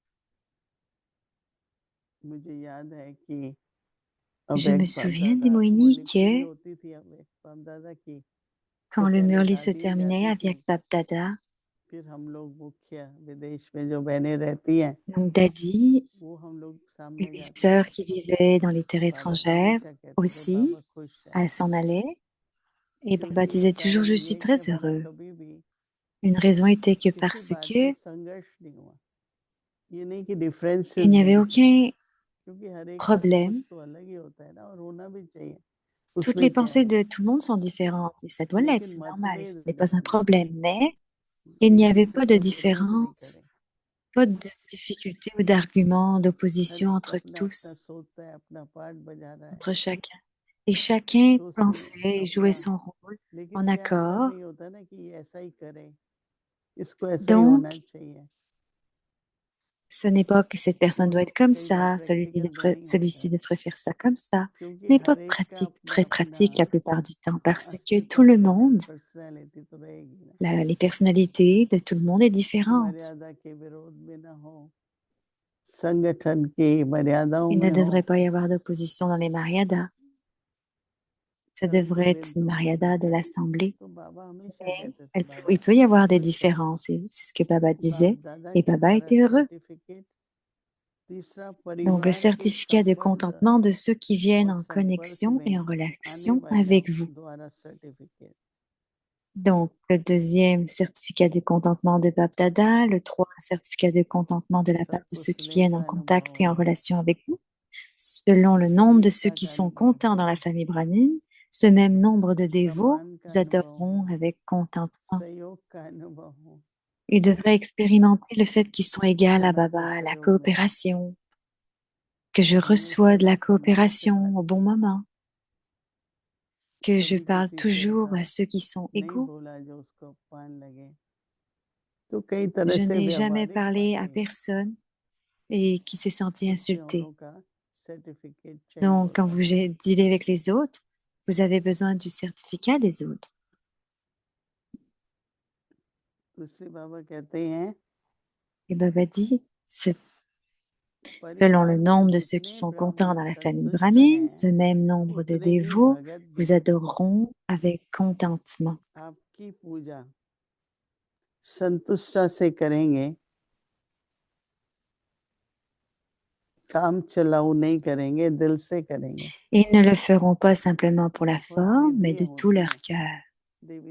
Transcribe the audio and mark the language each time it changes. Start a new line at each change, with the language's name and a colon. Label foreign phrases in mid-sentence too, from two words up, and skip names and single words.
Hindi: मुझे याद है कि अब
French: Je me
Hindi: एक बाप
French: souviens des
Hindi: दादा
French: Moïni
Hindi: मुरली पूरी
French: que
Hindi: होती थी, अब एक बाप दादा की
French: quand
Hindi: तो
French: le
Hindi: पहले
French: Murli se
Hindi: दादी
French: terminait
Hindi: जाती थी,
French: avec Bab Dada,
Hindi: फिर हम लोग मुखिया विदेश में जो बहनें रहती हैं
French: donc Dadi
Hindi: वो हम लोग
French: et
Hindi: सामने
French: les
Hindi: जाते
French: sœurs
Hindi: थे।
French: qui vivaient dans les terres
Hindi: बाबा
French: étrangères
Hindi: हमेशा कहते थे
French: aussi,
Hindi: बाबा खुश है,
French: elles s'en allaient. Et Baba
Hindi: क्योंकि
French: disait toujours,
Hindi: कारण
French: je suis
Hindi: ये कि
French: très
Hindi: हमारा
French: heureux.
Hindi: कभी भी
French: Une raison était que
Hindi: किसी
French: parce
Hindi: बात पे
French: que
Hindi: संघर्ष नहीं हुआ। ये नहीं कि डिफरेंसेस
French: il n'y avait
Hindi: नहीं थे,
French: aucun
Hindi: क्योंकि हर एक का सोच
French: problème.
Hindi: तो अलग ही होता है ना, और होना भी चाहिए,
French: Toutes
Hindi: उसमें
French: les
Hindi: क्या
French: pensées
Hindi: है।
French: de tout le monde sont différentes et ça doit l'être,
Hindi: लेकिन
French: c'est normal, ce
Hindi: मतभेद
French: n'est pas
Hindi: नहीं
French: un
Hindi: होना
French: problème.
Hindi: चाहिए,
French: Mais il n'y
Hindi: किसी
French: avait
Hindi: से
French: pas de
Hindi: कोई विरोध नहीं
French: différence,
Hindi: करे,
French: pas de difficulté ou d'argument,
Hindi: हर
French: d'opposition
Hindi: एक
French: entre
Hindi: अपना अपना
French: tous,
Hindi: सोचता है, अपना पार्ट बजा रहा है,
French: entre chacun. Et chacun
Hindi: तो उसमें
French: pensait et jouait
Hindi: अपना,
French: son rôle
Hindi: लेकिन
French: en
Hindi: ये अंदर
French: accord.
Hindi: नहीं होता ना कि ये ऐसा ही करे, इसको ऐसा ही
French: Donc,
Hindi: होना चाहिए।
French: ce n'est pas que cette personne
Hindi: वो
French: doit être comme
Hindi: कई बार
French: ça,
Hindi: प्रैक्टिकल भी नहीं होता
French: celui-ci
Hindi: है,
French: devrait faire ça comme ça. Ce
Hindi: क्योंकि
French: n'est pas
Hindi: हर एक का
French: pratique,
Hindi: अपना
French: très
Hindi: अपना
French: pratique la plupart du temps, parce que tout le
Hindi: अस्तित्व है,
French: monde,
Hindi: पर्सनैलिटी तो रहेगी ना,
French: les personnalités de tout le monde est
Hindi: कि
French: différente.
Hindi: मर्यादा के विरोध में ना हो, संगठन की मर्यादाओं
French: Il ne
Hindi: में हो,
French: devrait pas y avoir d'opposition dans les mariadas. Ça
Hindi: परंतु
French: devrait être une
Hindi: मिलजुल के
French: mariada de
Hindi: सब रहे।
French: l'Assemblée.
Hindi: तो बाबा हमेशा
French: Mais
Hindi: कहते थे,
French: il
Hindi: बाबा
French: peut y avoir des
Hindi: खुश है,
French: différences, et c'est ce que Baba
Hindi: बाप
French: disait,
Hindi: दादा
French: et
Hindi: के
French: Baba
Hindi: द्वारा
French: était heureux.
Hindi: सर्टिफिकेट, तीसरा
French: Donc, le
Hindi: परिवार के
French: certificat de
Hindi: संबंध
French: contentement de ceux qui viennent
Hindi: और
French: en
Hindi: संपर्क
French: connexion et en
Hindi: में आने
French: relation
Hindi: वालों
French: avec vous.
Hindi: द्वारा सर्टिफिकेट।
French: Donc, le deuxième certificat de contentement de Bab Dada, le trois, certificat de contentement de la part de
Hindi: सबको
French: ceux qui
Hindi: स्नेह
French: viennent
Hindi: का
French: en
Hindi: अनुभव
French: contact et en
Hindi: हो,
French: relation avec vous. Selon le nombre de ceux
Hindi: प्रियता
French: qui
Hindi: का
French: sont
Hindi: अनुभव
French: contents dans la
Hindi: हो,
French: famille Brahmin, ce même nombre de dévots
Hindi: सम्मान का
French: vous
Hindi: अनुभव
French: adoreront
Hindi: हो,
French: avec contentement.
Hindi: सहयोग का अनुभव हो,
French: Ils devraient expérimenter le fait qu'ils sont égaux à Baba,
Hindi: अनंत
French: à la
Hindi: सहयोग मिले,
French: coopération, que je reçois
Hindi: हमेशा
French: de la
Hindi: मैं सम्मान से
French: coopération au
Hindi: बात
French: bon
Hindi: करता हूँ,
French: moment, que je
Hindi: कभी
French: parle
Hindi: किसी से
French: toujours
Hindi: ऐसा
French: à ceux qui sont
Hindi: नहीं
French: égaux.
Hindi: बोला जो उसको अपमान लगे, तो कई तरह
French: Je
Hindi: से
French: n'ai jamais
Hindi: व्यवहारिक
French: parlé à
Hindi: बातें
French: personne et qui s'est senti
Hindi: किसी
French: insulté.
Hindi: औरों का सर्टिफिकेट चाहिए
French: Donc, quand
Hindi: होता
French: vous
Hindi: है।
French: dealez avec les autres, vous avez besoin du certificat des autres.
Hindi: दूसरे बाबा कहते हैं
French: Et Baba dit, selon le
Hindi: परिवार में
French: nombre de ceux qui
Hindi: जितने
French: sont contents
Hindi: ब्राह्मण
French: dans la famille
Hindi: संतुष्ट
French: brahmine,
Hindi: हैं
French: ce même nombre de
Hindi: उतने ही
French: dévots
Hindi: भगत
French: vous
Hindi: भी
French: adoreront avec contentement.
Hindi: आपकी पूजा संतुष्टा से करेंगे, काम चलाऊ नहीं करेंगे, दिल से करेंगे।
French: Ils ne le feront pas simplement pour la
Hindi: बहुत
French: forme, mais
Hindi: विधियां
French: de tout
Hindi: होती
French: leur
Hindi: हैं
French: cœur.
Hindi: देवी